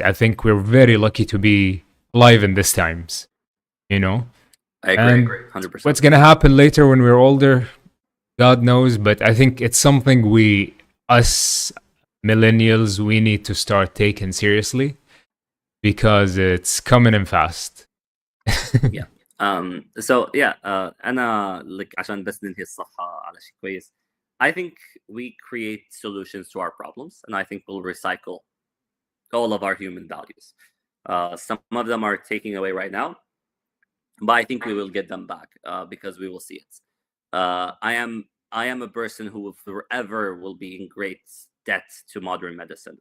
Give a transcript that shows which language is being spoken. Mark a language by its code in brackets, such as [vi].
[en] I think we're very lucky to be alive in these times, you know? I agree, 100%. What's going to happen later when we're older, God knows, but I think it's something us millennials, we need to start taking seriously because it's coming in fast. Yeah. So yeah, [ar] أنا like عشان بس ننهي الصفحة على شيء كويس. [en] I think we create solutions to our problems, and I think we'll recycle all of our human values. Some of them are taking away right now, but I think we will get them back because we will see it. I am a person who forever will be in great debt to modern medicine.